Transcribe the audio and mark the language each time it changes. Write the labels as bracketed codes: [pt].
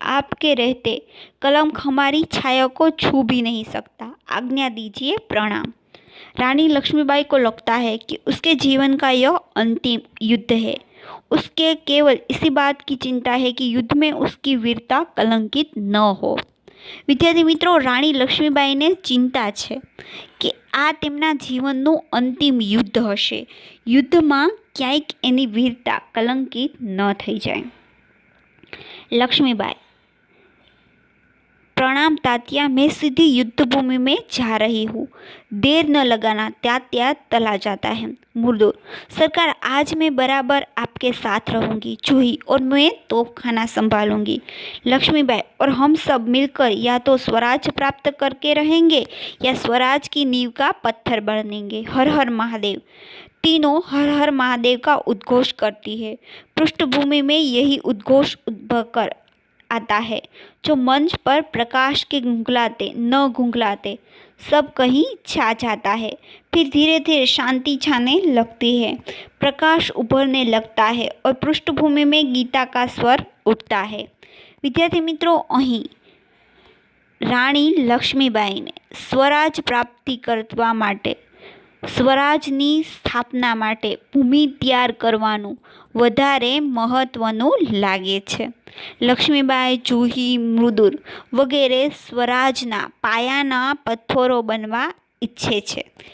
[hi] आपके रहते कलंक हमारी छाया को छू भी नहीं सकता। आज्ञा दीजिए, प्रणाम। रानी लक्ष्मीबाई को लगता है कि उसके जीवन का यह अंतिम युद्ध है। उसके केवल इसी बात की चिंता है कि युद्ध में उसकी वीरता कलंकित न हो। विद्यार्थी मित्रों, रानी [gu] लक्ष्मीबाઈને [hi] चिंता [gu] છે કે આ તેમના જીવનનું અંતિમ યુદ્ધ હશે, યુદ્ધમાં ક્યાંક એની વીરતા કલંકિત ન થઈ જાય। [hi] लक्ष्मीबाई, प्रणाम तात्या, मैं सीधी युद्ध भूमि में जा रही हूँ, देर न लगाना। तात्या तला जाता है। मुर्दो, सरकार, आज मैं बराबर आपके साथ रहूँगी। जूही, और मैं तोपखाना संभालूंगी। लक्ष्मीबाई, और हम सब मिलकर या तो स्वराज प्राप्त करके रहेंगे या स्वराज की नींव का पत्थर बनेंगे। हर हर महादेव। तीनों हर हर महादेव का उद्घोष करती है। पृष्ठभूमि में यही उद्घोष उद्भव कर आता है। जो मंच पर प्रकाश के घुंघलाते न घुंघलाते सब कहीं छा जाता है। फिर धीरे धीरे शांति छाने लगती है, प्रकाश उभरने लगता है और पृष्ठभूमि में गीता का स्वर उठता है। विद्यार्थी मित्रों, [gu] અહીં રાણી લક્ષ્મીબાઈને સ્વરાજ પ્રાપ્તિ કરવા માટે, સ્વરાજની સ્થાપના માટે ભૂમિ તૈયાર કરવાનું વધારે મહત્વનું લાગે છે. લક્ષ્મીબાઈ, જુહી, મૃદુર વગેરે સ્વરાજના પાયાના પથ્થરો બનવા ઈચ્છે છે.